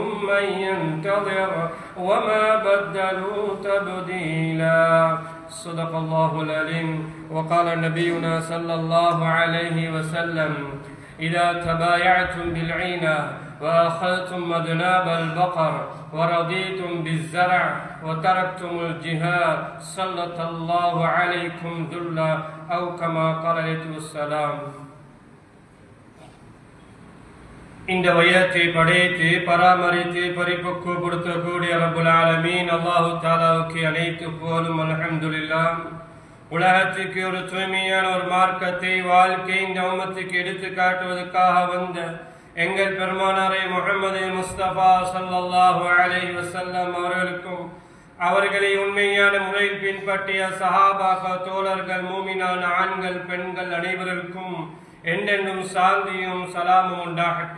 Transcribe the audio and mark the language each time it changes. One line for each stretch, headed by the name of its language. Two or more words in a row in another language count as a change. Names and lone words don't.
Arabic: من ينتظر وما بدلوا تبديلا صدق الله العليم وقال نبينا صلى الله عليه وسلم إذا تبايعتم بالعينة وأخذتم أذناب البقر ورضيتم بالزرع وتركتم الجهاد سلط الله عليكم ذلا أو كما قال عليه السلام.
Tamil: இந்த வயத்தை படைத்து பராமரித்து பரிபக்குவப்படுத்தக்கூடிய
Arabic: رب العالمين
Tamil: அல்லாஹு தஆலாவுக்கு அனைத்து புகழும் அல்ஹம்துலில்லாஹ். உலகத்துக்கு ஒரு தூய்மையான ஒரு மார்க்கத்தை வாழ்க்கை இந்த உம்மத்துக்கு எடுத்து காட்டுவதற்காக வந்த எங்கள் பெருமானாரை முஹம்மது முஸ்தபா
Arabic: صلى الله عليه وسلم
Tamil: அவர்களுக்கும் அவர்களை உண்மையான முறையில் பின்பற்றிய சஹாபாக்கள் தோழர்கள் மூமினான ஆண்கள் பெண்கள் அனைவருக்கும் என்றென்றும் சாந்தியும் சலாமும் உண்டாகட்டும்.